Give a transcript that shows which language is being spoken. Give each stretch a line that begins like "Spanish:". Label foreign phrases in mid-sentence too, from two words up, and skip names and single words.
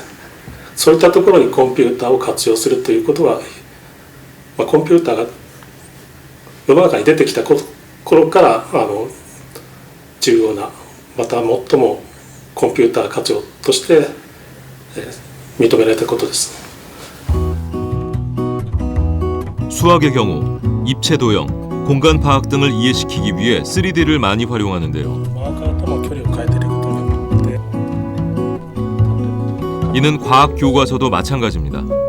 Japanese: そういったところにコンピューターを活用するということは、コンピューターが世の中に出てきた頃から重要な、また最もコンピューター活用として認められたことです。
Korean: 수학의 경우 입체 도형, 공간 파악 등을 이해시키기 위해 3D를 많이 활용하는데요. 이는 과학 교과서도 마찬가지입니다.